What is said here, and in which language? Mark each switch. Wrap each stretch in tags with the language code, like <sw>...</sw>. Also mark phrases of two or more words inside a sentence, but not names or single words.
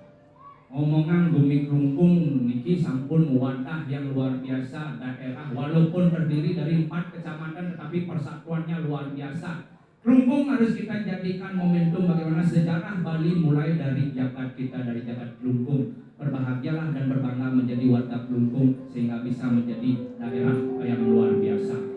<ban>Ngomongan bumi Klungkung niki sampun</ban> <id>wadah yang luar biasa daerah, walaupun terdiri dari 4 kecamatan tetapi persatuannya luar biasa. Klungkung harus kita jadikan momentum bagaimana sejarah Bali mulai dari jagat kita, dari jagat Klungkung. Berbahagialah dan berbangga menjadi warga Klungkung sehingga bisa menjadi daerah yang luar biasa.</id>